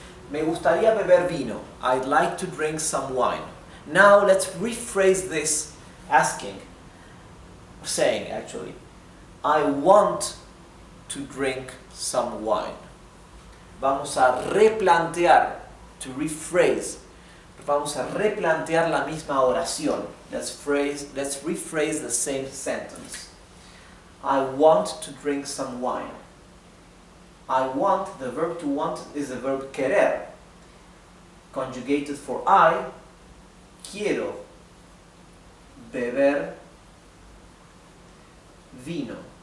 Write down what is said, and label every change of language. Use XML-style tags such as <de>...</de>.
<es>Me gustaría beber vino.</es> <en>I'd like to drink some wine. Now let's rephrase this saying actually, I want to drink some wine.</en> <es>Vamos a replantear,</es> <en>to rephrase.</en> <es>Vamos a replantear la misma oración.</es> <en>Let's rephrase the same sentence. I want to drink some wine. I want, the verb to want is the verb querer. Conjugated for I,</en> <es>quiero beber vino.</es>